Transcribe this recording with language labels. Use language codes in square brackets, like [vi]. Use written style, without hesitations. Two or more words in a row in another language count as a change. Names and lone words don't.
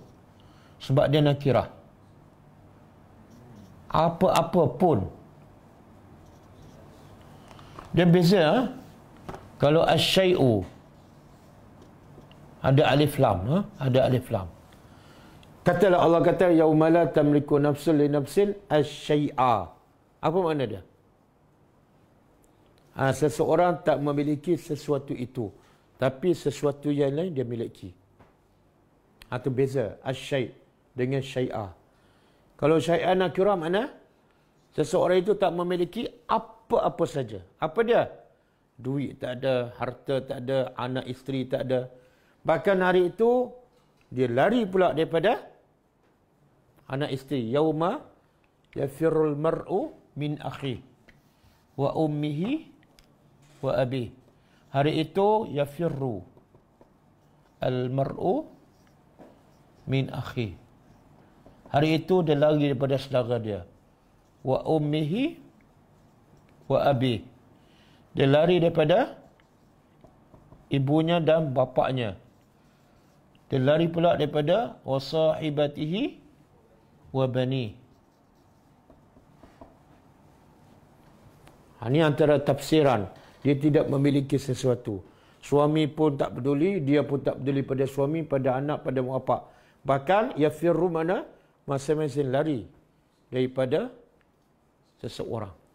[ms] Sebab dia nakirah. Apa-apa pun. Dia beza kalau asy-syai'u ada alif lam, ada alif lam. Katalah Allah kata [ar] يوم لا تملك نفس لنفس شيئا. [ms] Apa makna dia? Seseorang tak memiliki sesuatu itu, tapi sesuatu yang lain dia miliki. Itu beza asyai' dengan syai'ah. Kalau syai'ah nakirah mana? Seseorang itu tak memiliki apa-apa saja. Apa dia? Duit tak ada, harta tak ada, anak isteri tak ada. Bahkan hari itu dia lari pula daripada anak isteri. [ar] يوم يفر المرء من أخي وأمه وأبي. Hari itu يفر المرء من أخي. [ms] Hari itu dia lari daripada saudara dia. [ar] وأمه وأبي. [ms] Dia lari daripada ibunya dan bapaknya. Dia lari pula daripada [ar] وصاحبته وبني. [ms] Ini antara tafsiran. Dia tidak memiliki sesuatu. Suami pun tak peduli, dia pun tak peduli pada suami, pada anak, pada bapa. Bahkan yafirru mana? Masing-masing lari daripada seseorang.